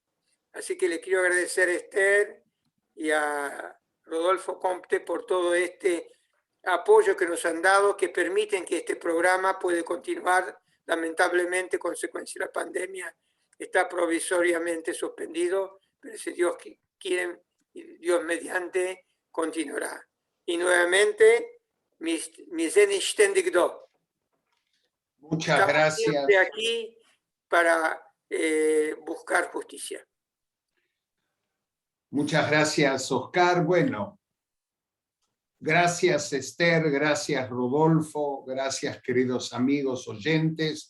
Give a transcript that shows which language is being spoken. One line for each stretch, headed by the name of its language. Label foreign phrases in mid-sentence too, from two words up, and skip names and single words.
Spanish: Así que le quiero agradecer a Esther y a Rodolfo Compte por todo este apoyo que nos han dado, que permiten que este programa pueda continuar. Lamentablemente, consecuencia de la pandemia, está provisoriamente suspendido, pero si Dios quiere, Dios mediante, continuará. Y nuevamente,
Yiddish: mi sind ständig da.
Spanish: Muchas Estamos gracias. siempre aquí para buscar justicia. Muchas gracias, Oscar. Bueno, gracias, Esther, gracias, Rodolfo, gracias, queridos amigos oyentes.